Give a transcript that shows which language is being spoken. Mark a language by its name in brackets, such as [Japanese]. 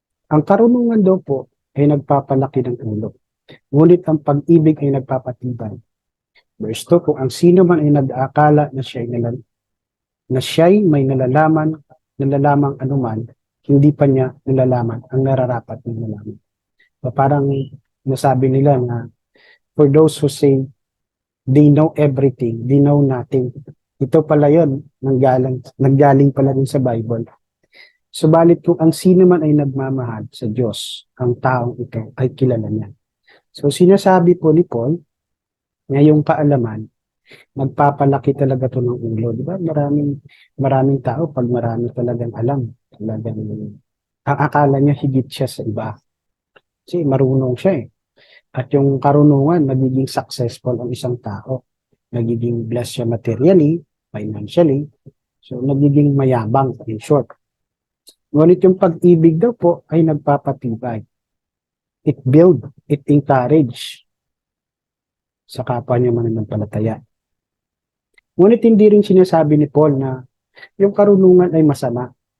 [Filipino] Ang karunungan daw po ay nagpapalaki ng ulo. Ngunit ang pag-ibig ay nagpapatibay. Verse 2, kung ang sino man ay nag-aakala na siya'y may nalalamang anuman, hindi pa niya nalalaman ang nararapat na nalaman. So parang nasabi nila na [English] for those who say they know everything, they know nothing. [Filipino] Ito pala yun, nanggaling pala din sa Bible. Subalit kung ang sino man ay nagmamahal sa Diyos, ang taong ito ay kilala niya. So sinasabi po ni Paul, na yung kaalaman, magpapalaki talaga to ng ulo. Di ba? Maraming tao, pag marami talagang alam, talagang ang akala niya higit siya sa iba. Kasi marunong siya eh. At yung karunungan, nagiging successful ang isang tao. Nagiging blessed siya [English] materially, financially. [Filipino] So, nagiging mayabang, [English] in short. [Filipino] Ngunit yung pag-ibig daw po ay nagpapatibay. [English] It build, it encourage [Filipino] sa kapwa niya mananampalataya. Ngunit hindi rin sinasabi ni Paul na yung karunungan ay masama.